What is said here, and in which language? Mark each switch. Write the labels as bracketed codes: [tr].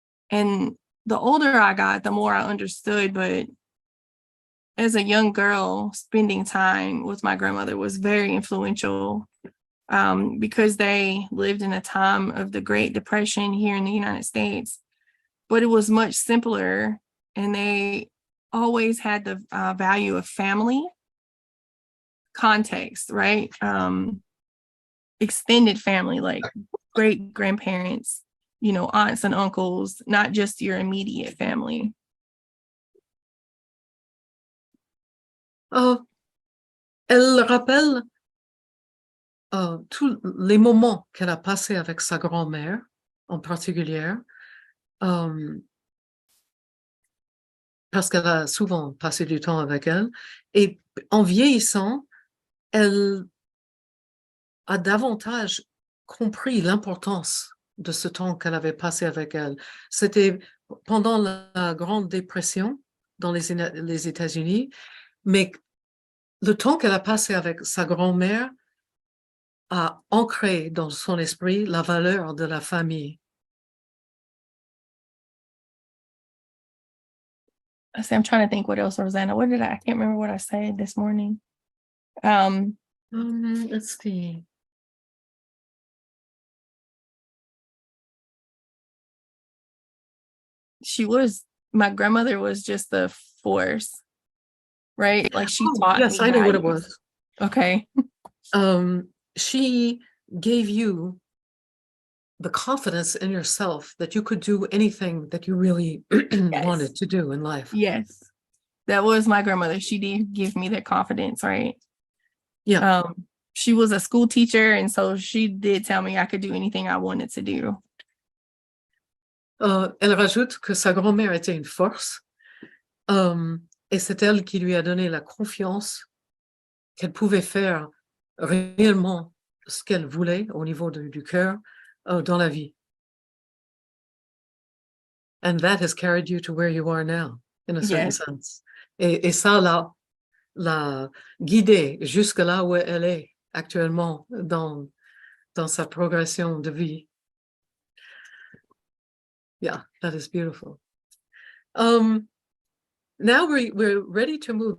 [en] And the older I got, the more I understood, but as a young girl, spending time with my grandmother was very influential, because they lived in a time of the Great Depression here in the United States, but it was much simpler, and they always had the value of family context, right? Extended family, like great grandparents, aunts and uncles, not just your immediate family. [fr] Elle rappelle tous les moments qu'elle a passés avec sa grand-mère, en particulier, parce qu'elle a souvent passé du temps avec elle. Et en vieillissant, elle a davantage compris l'importance de ce temps qu'elle avait passé avec elle. C'était pendant la Grande Dépression dans les États-Unis, mais le temps qu'elle a passé avec sa grand-mère a ancré dans son esprit la valeur de la famille. [en] I'm trying to think what else, Rosanna. I can't remember what I said this morning. Let's see. My grandmother was just a force, right? Like she taught yes, me I know what it values. was. Okay. She gave you the confidence in yourself that you could do anything that you really wanted to do in life. Yes. That was my grandmother. She did give me that confidence, right? Yeah. She was a school teacher, and so she did tell me I could do anything I wanted to do. [fr] Elle rajoute que sa grand-mère était une force, et c'est elle qui lui a donné la confiance qu'elle pouvait faire réellement ce qu'elle voulait au niveau du cœur dans la vie. [en] And that has carried you to where you are now, in a certain Yes. sense. [fr] Et ça l'a guidée jusque là où elle est actuellement dans sa progression de vie. [en] Yeah, that is beautiful. Now we're ready to move.